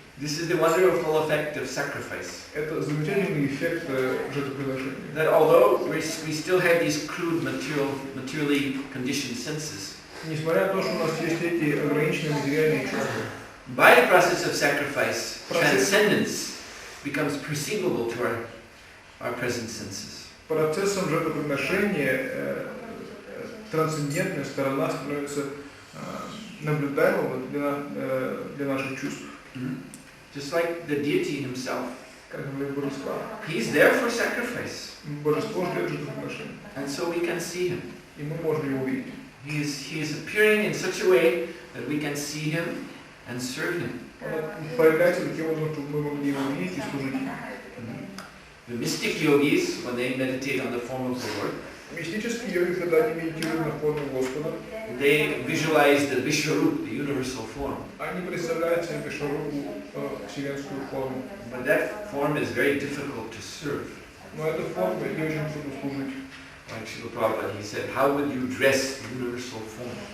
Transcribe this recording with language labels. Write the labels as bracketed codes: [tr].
[en] This is the wonderful effect of sacrifice. [ru] Это замечательный эффект жертвоприношения. [en] That although we still have these crude materially conditioned senses, [ru] Несмотря на то, что у нас есть эти ограниченные материальные чувства, [en] by the process of sacrifice, transcendence becomes perceivable to our present senses. [ru] процессом жертвоприношения трансцендентная сторона становится наблюдаемым для наших чувств. [en] Just like the deity himself, [ru] Как говорит божество. [en] he's there for sacrifice, [ru] Божество ждет жертвоприношения. [en] and so we can see him. [ru] И мы можем его увидеть. [en] He is appearing in such a way that we can see him and serve him. [ru] Он появляется таким образом, чтобы мы могли его видеть и служить ему. [en] The mystic yogis, when they meditate on the form of the Lord, [ru] Мистические йоги, когда они медитируют на форму Господа, [en] they visualize the Vishwarup, the universal form. [ru] они представляют себе Вишварупу, вселенскую форму. [en] But that form is very difficult to serve. [ru] Но эта форма ей очень трудно служить. [en] Like Srila Prabhupada, he said, how would you dress the universal form?